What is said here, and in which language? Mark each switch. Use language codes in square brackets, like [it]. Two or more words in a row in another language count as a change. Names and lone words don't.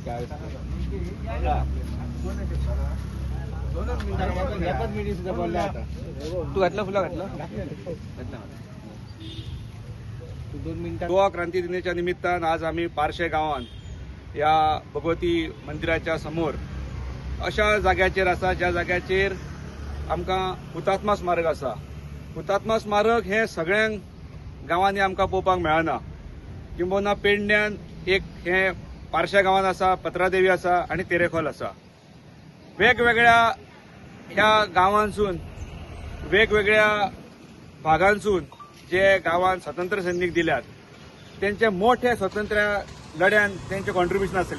[kok] तू घातला फुला घातला 2 मिनिटात गोवा क्रांती दिनाच्या निमित्तान आज आम्ही पारशे गावात या भगवती मंदिराच्या समोर अशा जाग्याचेर आसा ज्या जाग्याचेर आमकां हुतात्मा स्मारक आसा. हुतात्मा स्मारक हे सगळ्यांक गावांनी आमकां पळोवपाक मेळना. किंबहुना पेडण्यान एक हे पारशा गावान आसा, पत्रादेवी आसा आणि तेरेखोल आसा. वेगवेगळ्या ह्या गावांसून वेगवेगळ्या भागांसून जे गावान स्वातंत्र्य सैनिक दिल्यात त्यांचे मोठे स्वातंत्र्य लढ्यान त्यांचे कॉन्ट्रिब्युशन आसले.